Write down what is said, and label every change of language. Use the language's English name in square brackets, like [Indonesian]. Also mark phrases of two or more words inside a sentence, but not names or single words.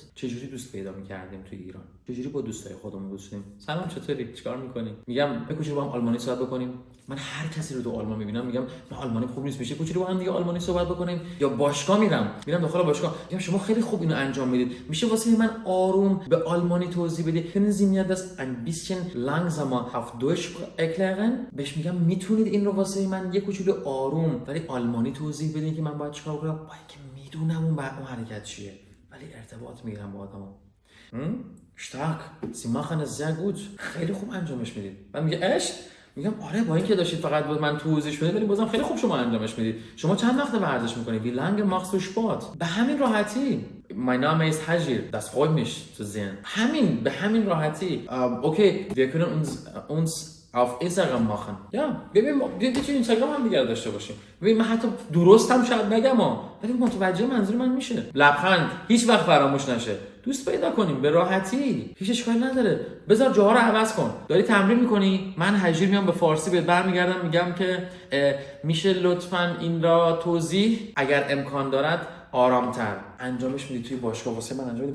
[Persian] چجوری دوست پیدا می‌کردیم توی ایران؟ چجوری با دوستای خودمون دوست شدیم؟ سلام چطوری؟ چیکار می‌کنی؟ میگم به کوچولو با هم آلمانی صحبت بکنیم. من هر کسی رو تو آلمان می‌بینم میگم من آلمانی خوب نیست، میشه کوچولو با هم دیگه آلمانی صحبت بکنیم. یا باشگاه میرم داخل باشگاه میگم شما خیلی خوب اینو انجام میدید، میشه واسه من آروم به آلمانی توضیح بدید؟ [German] können Sie mir das ein bisschen langsamer auf Deutsch erklären؟ [Persian] بهش میگم میتونید این رو واسه من یه کوچولو آروم ولی آلمانی توضیح بدین که من باید چیکار کنم؟ با اینکه میدونم اون حرکت چیه ولی ارتباط میگیرم با آدما. [German] stark Sie machen es sehr gut. [Persian] خیلی خوب انجامش میدید. من میگه اش میگم آره با اینکه داشتید فقط با من توضیح میدید ولی بازم خیلی خوب شما انجامش میدید. شما چند وقت ورزش میکنید؟ [German] Wie lange machst du Sport؟ [Persian] به همین راحتی. [German] Mein Name ist Hajir. Das freut mich zu sehen. [Persian] همین به همین راحتی. [German] Okay, wir können uns auf Instagram machen. [Persian] یا ببین چه اینستاگرام هم دیگه داشته باشیم. ببین من حتی درست هم شاید نگم ولی متوجه منظور من میشه. لبخند هیچ وقت فراموش نشه. دوست پیدا کنیم به راحتی. هیچ اشکالی نداره. بذار جاها رو عوض کن. داری تمرین میکنی؟ من هجیر میام به فارسی بهت برمیگردم میگم که میشه لطفاً این را توضیح اگر امکان دارد آرامتر انجامش میدی توی باشگاه واسه من انجام میدی.